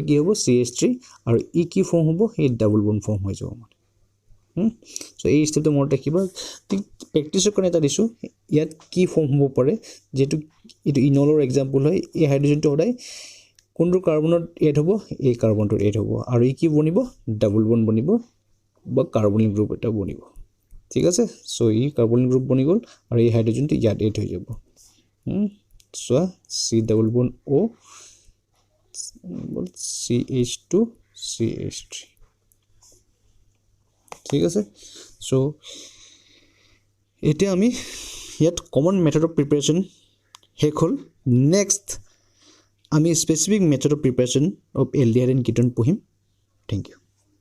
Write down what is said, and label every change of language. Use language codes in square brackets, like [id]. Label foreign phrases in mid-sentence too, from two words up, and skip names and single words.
[as] কি হ'ব CH3 আৰু ই কি ফৰ্ম হ'ব এই [en] double bond form [as] হৈ যাব মানে সো এই স্টেপটো মনত ৰাখিবা ঠিক প্ৰেক্টিছৰ কাৰণে এটা দিছো ইয়াত কি ফৰ্ম হ'ব পাৰে যেটো এটো ইনলৰ এক্সাম্পল হয় এই হাইড্ৰোজেনটো সদায় কোনটো কাৰ্বনত এড হ'ব এই কাৰ্বনটো এড হ'ব আৰু ই কি বনিব [en] double bond [as] বনিব বা [en] carbonic group [as] এটা বনিব ঠিক আছে সো ই [en] carbonic group [as] বনি গল আৰু এই হাইড্ৰোজেনটো ইয়াত এড হৈ যাব [en] so C double bond O [as] CH2 CH3 ঠিক আছে সো এতিয়া আমি ইয়াত [en] common method of preparation [as] শেষ হল নেক্সট আমি [en] specific method of preparation of aldehyde and ketone [as] পঢ়িম [en] thank you